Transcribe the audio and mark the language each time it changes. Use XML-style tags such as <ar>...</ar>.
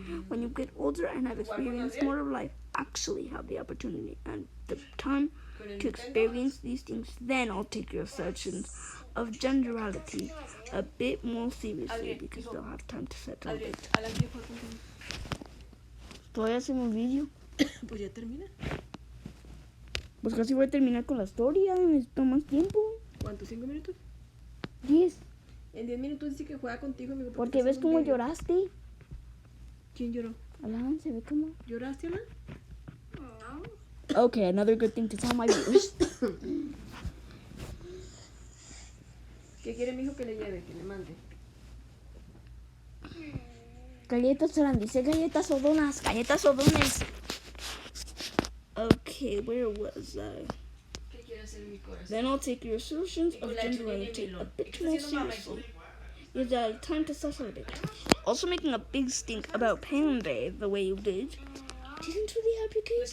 <en>When you get older and have experienced more of life, actually have the opportunity and the time to experience these things, then I'll take your assertions of genderality a bit more seriously, because they'll have time to settle it.</en> <es>¿Todavía hacemos un video? Pues ya termina. Pues casi voy a terminar con la historia, necesito más tiempo. ¿Cuánto? ¿5 minutos? 10. En 10 minutos dice que juega contigo, amigo. Porque ves cómo lloraste. ¿Quién lloró? Alan, ¿se ve cómo? ¿Lloraste, Alan?</es> <en>Okay, another good thing to tell my viewers.</en> <es>¿Qué quiere mi hijo que le lleve, que le mande? Galletas Alan, dice galletas o donas. Galletas o donas.</es> <en>Okay, where was I?</en> <es>¿Qué quiere hacer mi corazón?</es> <en>Then I'll take your assertions of gender identity a bit more seriously. It's time to settle it. Also making a big stink about Panda the way you did. Didn't really help your case.</en>